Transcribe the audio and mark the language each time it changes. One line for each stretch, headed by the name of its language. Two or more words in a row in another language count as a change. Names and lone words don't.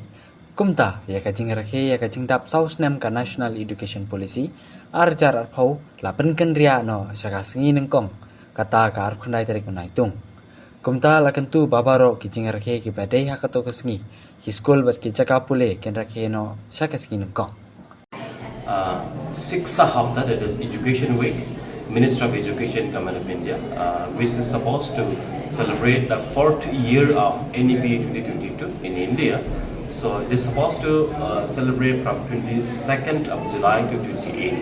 Khasi: Kumta ka jingrakhe ka jingdap sau Snem ka
English: National Education Policy
Khasi: arjar arphau La Pynkynriah no haka Sngi Nyngkong kata ka arphandai tarik Naitung. Kumta la kyntu baroh ki jingrakhe ki badai kato ka Sngi ki skul bat ki jaka Pule Puthi no haka Sngi Nyngkong.
English: 6 hafta, that is Education Week, Minister of Education, Government of India, which is supposed to celebrate the 4th year of NEP 2022 in India. So it is supposed to celebrate from 22nd of July to 28th.